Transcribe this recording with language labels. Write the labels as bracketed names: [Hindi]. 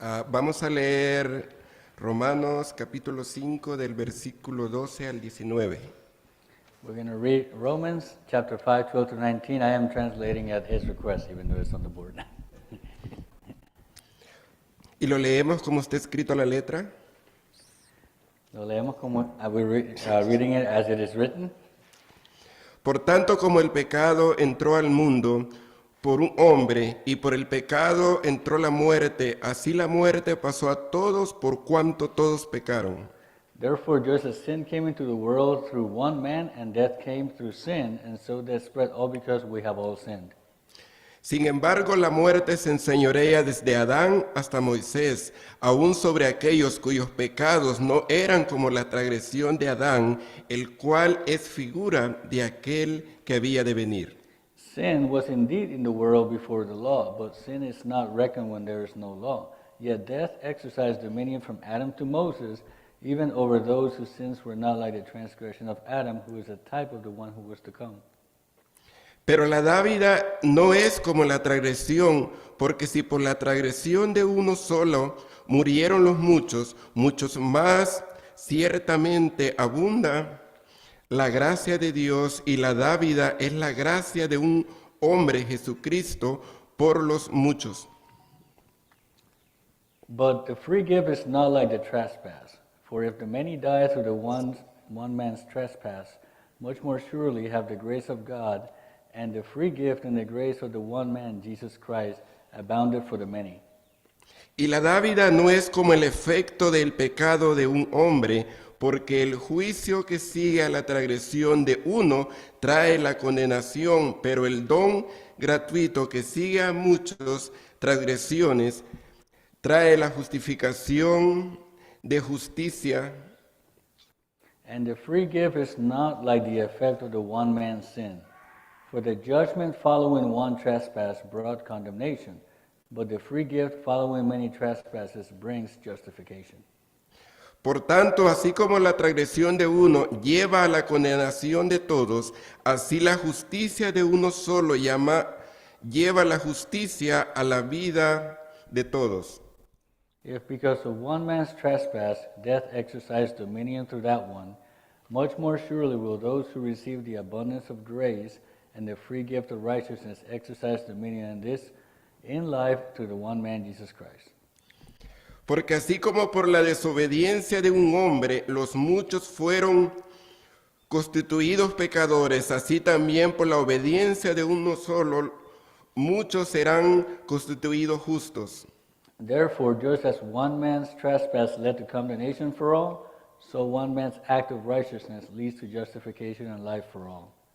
[Spanish] Vamos a leer Romanos capítulo 5 del versículo 12 al 19. [English] We're going to read Romans chapter 5, 12 to 19. I am translating at his request, even though it's on the board. [Spanish] Y lo leemos como está escrito a la letra. Lo leemos como [English] we're reading it as it is written. [Spanish] Por tanto, como el pecado entró al mundo por un hombre, y por el pecado entró la muerte, así la muerte pasó a todos por cuanto todos pecaron. [English] Therefore, just as sin came into the world through one man, and death came through sin, and so death spread all because we have all sinned. [Spanish] Sin embargo, la muerte se enseñorea desde Adán hasta Moisés, aún sobre aquellos cuyos pecados no eran como la transgresión de Adán, el cual es figura de aquel que había de venir. [English] Sin was indeed in the world before the law, but sin is not reckoned when there is no law. Yet death exercised dominion from Adam to Moses, even over those whose sins were not like the transgression of Adam, who is a type of the one who was to come. [Spanish] Pero la dávida no es como la transgresión, porque si por la transgresión de uno solo murieron los muchos, muchos más ciertamente abunda la gracia de Dios, y la dávida es la gracia de un hombre, Jesucristo, por los muchos. [English] But the free gift is not like the trespass. For if the many died through the one man's trespass, much more surely have the grace of God and the free gift and the grace of the one man, Jesus Christ, abounded for the many. [Spanish] Y la dávida no es como el efecto del pecado de un hombre, porque el juicio que sigue a la transgresión de uno trae la condenación, pero el don gratuito que sigue a muchas transgresiones trae la justificación de justicia. [English] And the free gift is not like the effect of the one man's sin. For the judgment following one trespass brought condemnation, but the free gift following many trespasses brings justification. [Spanish] Por tanto, así como la transgresión de uno lleva a la condenación de todos, así la justicia de uno solo lleva la justicia a la vida de todos. [English] If because of one man's trespass death exercised dominion through that one, much more surely will those who receive the abundance of grace and the free gift of righteousness exercise dominion in this in life through the one man, Jesus Christ. [Spanish] Porque así como por la desobediencia de un hombre los muchos fueron constituidos pecadores, así también por la obediencia de uno solo muchos serán constituidos justos. [English] Therefore, just as one man's trespass led to condemnation for all, so one man's act of righteousness leads to justification and life for all.